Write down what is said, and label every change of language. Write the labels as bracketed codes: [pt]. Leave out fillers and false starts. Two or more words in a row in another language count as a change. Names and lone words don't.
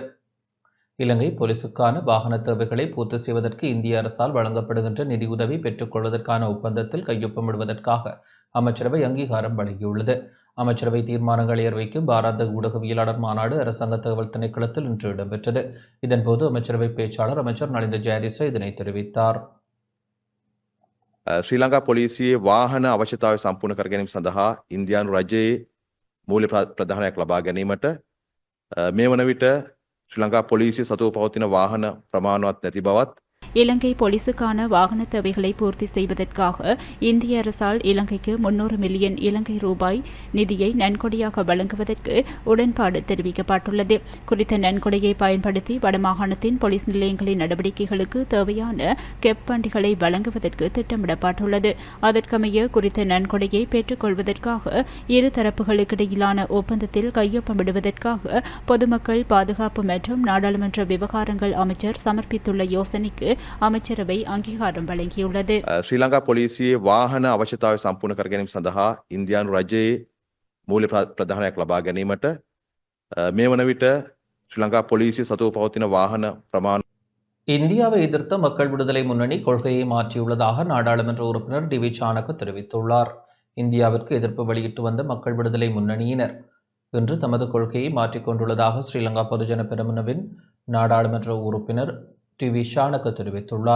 [ta] இலங்கை போலீசுக்கான வாகன தேவைகளை பூர்த்தி செய்வதற்கு இந்திய அரசால் வழங்கப்படுகின்ற நிதியுதவி பெற்றுக்கொள்வதற்கான ஒப்பந்தத்தில் கையொப்பமிடுவதற்காக அமைச்சரவை அங்கீகாரம் வழங்கியுள்ளது. அமைச்சரவை தீர்மானங்களை அறிவிக்கும் பாராத ஊடகவியலாளர் மாநாடு அரசாங்க தகவல் திணைக்களத்தில் இன்று இடம்பெற்றது. இதன்போது அமைச்சரவை பேச்சாளர் அமைச்சர் நலிந்த ஜெயதிச இதனை தெரிவித்தார். [si] ශ්‍රී ලංකා පොලිසියේ වාහන අවශ්‍යතාවය සම්පූර්ණ කර ගැනීම සඳහා ඉන්දියානු රජයේ මූල්‍ය ප්‍රදානයක් ලබා ගැනීමට මේ වන විට ශ්‍රී ලංකා පොලිසිය සතුව පවතින වාහන ප්‍රමාණවත් නැති බවත් [ta] இலங்கை போலீசுக்கான வாகன தேவைகளை பூர்த்தி செய்வதற்காக இந்திய அரசால் இலங்கைக்கு 300 மில்லியன் இலங்கை ரூபாய் நிதியை நன்கொடையாக வழங்குவதற்கு உடன்பாடு தெரிவிக்கப்பட்டுள்ளது. குறித்த நன்கொடையை பயன்படுத்தி வடமாகாணத்தின் போலீஸ் நிலையங்களின் நடவடிக்கைகளுக்கு தேவையான கெப் வண்டிகளை வழங்குவதற்கு திட்டமிடப்பட்டுள்ளது. அதற்கமைய குறித்த நன்கொடையை பெற்றுக்கொள்வதற்காக இரு தரப்புகளுக்கிடையிலான ஒப்பந்தத்தில் கையொப்பமிடுவதற்காக பொதுமக்கள் பாதுகாப்பு மற்றும் நாடாளுமன்ற விவகாரங்கள் அமைச்சர் சமர்ப்பித்துள்ள யோசனைக்கு அமைச்சரவை அங்கீகாரம் வழங்கியுள்ளது. [si] ශ්‍රී ලංකා පොලිසියේ වාහන අවශ්‍යතාවය සම්පූර්ණ කර ගැනීම සඳහා ඉන්දියානු රජයේ මූල්‍ය ප්‍රදානයක් ලබා ගැනීමට මේ වන විට ශ්‍රී ලංකා පොලිසිය සතුව පවතින වාහන ප්‍රමාණ [ta] இந்தியாவை எதிர்த்த மக்கள் விடுதலை முன்னணி கொள்கையை மாற்றியுள்ளதாக நாடாளுமன்ற உறுப்பினர் டி வி சாணக்க தெரிவித்துள்ளார். இந்தியாவிற்கு எதிர்ப்பு வெளியிட்டு வந்த மக்கள் விடுதலை முன்னணியினர் இன்று தமது கொள்கையை மாற்றிக்கொண்டுள்ளதாக ஸ்ரீலங்கா பொதுஜன பெரமுனவின் நாடாளுமன்ற உறுப்பினர் டி வி சாணக்க தெரிவித்துள்ளார்.